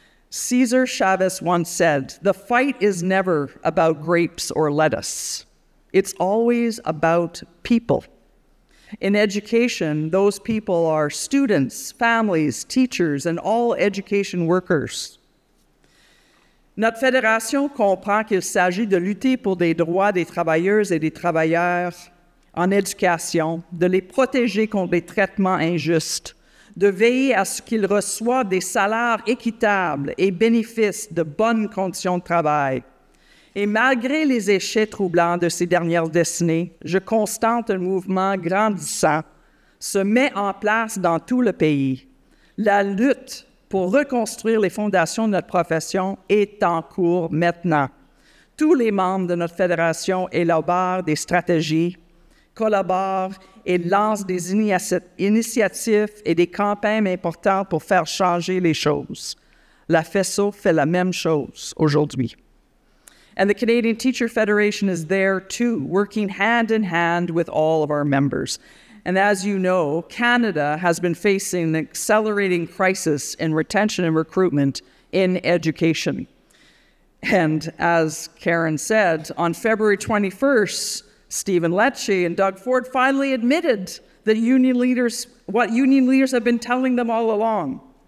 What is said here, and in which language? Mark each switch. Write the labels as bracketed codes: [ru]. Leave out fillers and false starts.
[en] Cesar Chavez once said, "The fight is never about grapes or lettuce. It's always about people." In education, those people are students, families, teachers, and all education workers. [fr] Notre fédération comprend qu'il s'agit de lutter pour des droits des travailleuses et des travailleurs en éducation, de les protéger contre les traitements injustes, de veiller à ce qu'ils reçoivent des salaires équitables et bénéficient de bonnes conditions de travail. Et malgré les échecs troublants de ces dernières décennies, je constate un mouvement grandissant se met en place dans tout le pays. La lutte pour reconstruire les fondations de notre profession est en cours maintenant. Tous les membres de notre fédération élaborent des stratégies, collaborent et lancent des initiatives et des campagnes importantes pour faire changer les choses. La FESO fait la même chose aujourd'hui. [en] And the Canadian Teacher Federation is there too, working hand in hand with all of our members. And as you know, Canada has been facing an accelerating crisis in retention and recruitment in education. And as Karen said, on February 21st, Stephen Lecce and Doug Ford finally admitted that what union leaders have been telling them all along.